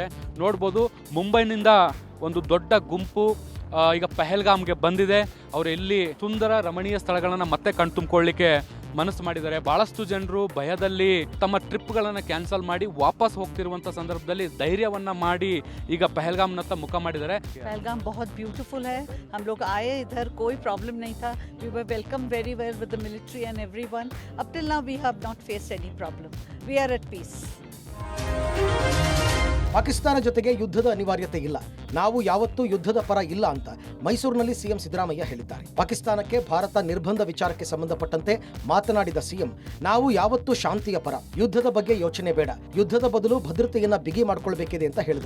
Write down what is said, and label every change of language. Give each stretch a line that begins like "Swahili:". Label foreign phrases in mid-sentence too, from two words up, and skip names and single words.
Kannada: ನೋಡ್ಬೋದು, ಮುಂಬೈನಿಂದ ಒಂದು ದೊಡ್ಡ ಗುಂಪು ಈಗ ಪೆಹಲ್ಗಾಮ್ಗೆ ಬಂದಿದೆ. ಅವರು ಎಲ್ಲಿ ಸುಂದರ ರಮಣೀಯ ಸ್ಥಳಗಳನ್ನು ಮತ್ತೆ ಕಣ್ತುಂಬಿಕೊಳ್ಳಿಕ್ಕೆ ಮನಸ್ಸು ಮಾಡಿದ್ದಾರೆ. ಬಹಳಷ್ಟು ಜನರು ಭಯದಲ್ಲಿ ತಮ್ಮ ಟ್ರಿಪ್ಗಳನ್ನು ಕ್ಯಾನ್ಸಲ್ ಮಾಡಿ ವಾಪಸ್ ಹೋಗ್ತಿರುವಂಥ ಸಂದರ್ಭದಲ್ಲಿ ಧೈರ್ಯವನ್ನ ಮಾಡಿ ಈಗ ಪೆಹಲ್ಗಾಮ್ನತ್ತ ಮುಖ ಮಾಡಿದ್ದಾರೆ.
Hindi: पहलगाम बहुत ब्यूटीफुल है. हम लोग आए इधर, कोई प्रॉब्लम नहीं था.
English: We were welcomed very well with the military and everyone. Up till now we have not faced any problem. We are at peace.
Kannada: ಪಾಕಿಸ್ತಾನ ಜೊತೆಗೆ ಯುದ್ಧದ ಅನಿವಾರ್ಯತೆ ಇಲ್ಲ, ನಾವು ಯಾವತ್ತೂ ಯುದ್ಧದ ಪರ ಇಲ್ಲ ಅಂತ ಮೈಸೂರಿನಲ್ಲಿ ಸಿಎಂ ಸಿದ್ದರಾಮಯ್ಯ ಹೇಳಿದ್ದಾರೆ. ಪಾಕಿಸ್ತಾನಕ್ಕೆ ಭಾರತ ನಿರ್ಬಂಧ ವಿಚಾರಕ್ಕೆ ಸಂಬಂಧಪಟ್ಟಂತೆ ಮಾತನಾಡಿದ ಸಿಎಂ, ನಾವು ಯಾವತ್ತೂ ಶಾಂತಿಯ ಪರ, ಯುದ್ಧದ ಬಗ್ಗೆ ಯೋಚನೆ ಬೇಡ, ಯುದ್ಧದ ಬದಲು ಭದ್ರತೆಯನ್ನ ಬಿಗಿ ಮಾಡಿಕೊಳ್ಬೇಕಿದೆ ಅಂತ ಹೇಳಿದರು.